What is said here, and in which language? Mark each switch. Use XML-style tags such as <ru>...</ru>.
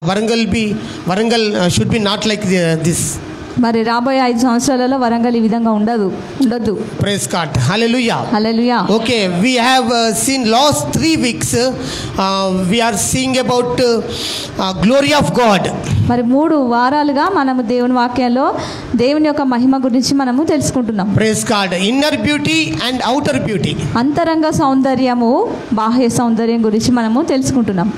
<en>Warangal should be not like this.</en> <te>మరి రాబోయే 5 సంవత్సరాలలో వరంగల్ ఈ విధంగా ఉండదు.</te> <en>Praise God. Hallelujah. Hallelujah. Okay, we have seen last 3 weeks we are seeing about glory of God.</en> <te>మరి 3 వారాలుగా మనము దేవుని వాక్యాల్లో దేవుని యొక్క మహిమ గురించి మనము తెలుసుకుంటున్నాం.</te> <en>Praise God. Inner beauty and outer beauty.</en> <te>అంతరంగ సౌందర్యము బాహ్య సౌందర్యం గురించి మనము తెలుసుకుంటున్నాం.</te>